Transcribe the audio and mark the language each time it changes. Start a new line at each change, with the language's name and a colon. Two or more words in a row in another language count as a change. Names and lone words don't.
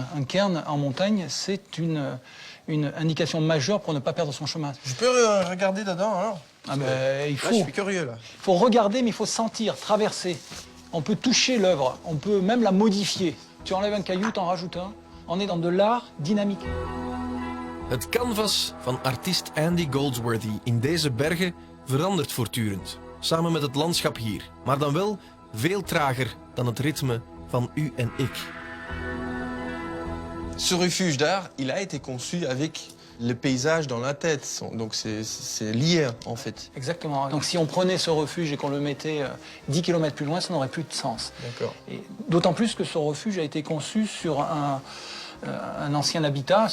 French: Un cairn en montagne, c'est une indication majeure pour ne pas perdre son chemin. Je peux regarder dedans, alors? Ah ben, il faut... Là, je suis curieux, là. Il faut regarder, mais il faut sentir, traverser. On peut toucher l'œuvre, on peut même la modifier. Tu enlèves un caillou, t'en rajoutes un. On est dans de l'art dynamique.
Dutch: Het canvas van artiest Andy Goldsworthy in deze bergen verandert voortdurend, samen met het landschap hier, maar dan wel veel trager dan het ritme van u en ik.
French: Ce refuge d'art, il a été conçu avec le paysage dans la tête. Donc c'est lié en fait. Exactement. Donc si on prenait ce refuge et qu'on le mettait 10 km plus loin, ça n'aurait plus de sens. D'accord. Et d'autant plus que ce refuge a été conçu sur un ancien habitat.